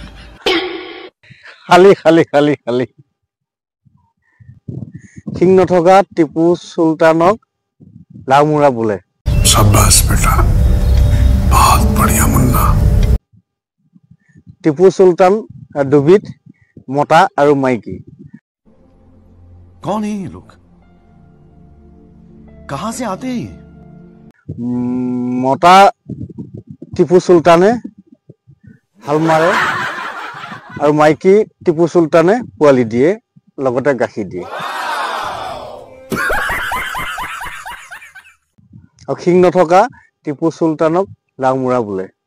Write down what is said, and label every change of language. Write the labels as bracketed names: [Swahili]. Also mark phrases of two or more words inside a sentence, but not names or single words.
[Assamese] খালি। শিং নথকা টিপু চুলতানক লাওমোৰা বোলে। [Hindi] शाबाश बेटा, बहुत बढ़िया मुन्ना। [Assamese] টিপু চুলতান দুবিধ, মতা আৰু মাইকী। [Hindi] कौन है ये लोग? कहां से आते हैं? [Assamese] মতা টিপু চুলতানে হাল মাৰে আৰু মাইকী টিপু চুলতানে পোৱালি দিয়ে, লগতে গাখীৰ দিয়ে। আৰু শিং নথকা টিপু চুলতানক লাওমোৰা বোলে।